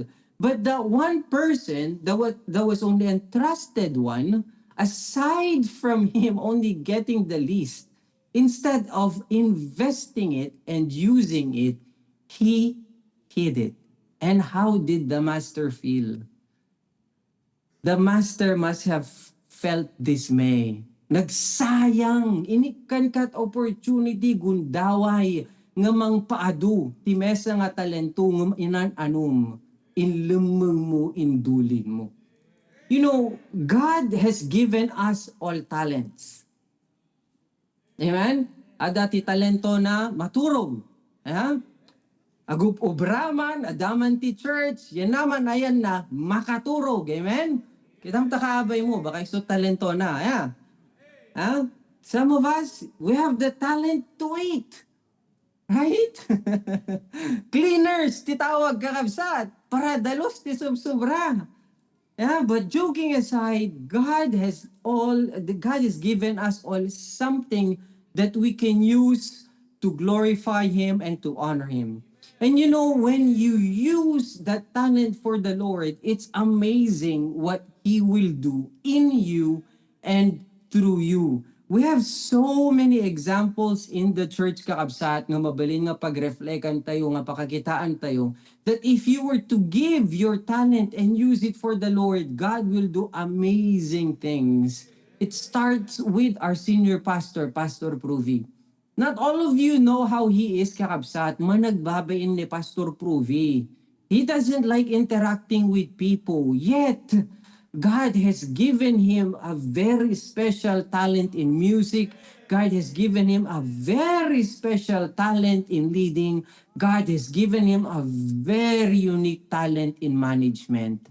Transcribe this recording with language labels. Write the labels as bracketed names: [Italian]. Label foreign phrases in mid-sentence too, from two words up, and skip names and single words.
[English] But the one person that was only entrusted one, aside from him only getting the least, Instead of investing it and using it, he hid it. And how did the master feel? The master must have felt dismay. [Iloko] Nagsayang, inikan kat opportunity gundaway nga mang paadu, ti mesa nga talento ng inan anum, inlumeng mo, indulin mo. [English] You know, God has given us all talents. Amen? [Iloko] Ada ti talento na maturog. Agup obraman, adaman ti church, yan naman ayan na makaturog. Amen? Kitang takaabay mo, baka iso talento na. [English] Some of us, we have the talent to eat. Right? Cleaners, [Iloko] titawag kakabsat. Para dalos ti subsubra. [English] But joking aside, God has given us all something that we can use to glorify Him and to honor Him. And you know, when you use that talent for the Lord, it's amazing what He will do in you and through you. We have so many examples in the church [Iloko] kakabsat nga mabalin nga pag-reflectan tayo, nga pakakitaan tayo, [English] that if you were to give your talent and use it for the Lord, God will do amazing things. It starts with our senior pastor, Pastor Pruvi. Not all of you know how he is [Iloko] kakabsat, managbabain ni Pastor Pruvi. [English] He doesn't like interacting with people, yet God has given him a very special talent in music. God has given him a very special talent in leading. God has given him a very unique talent in management.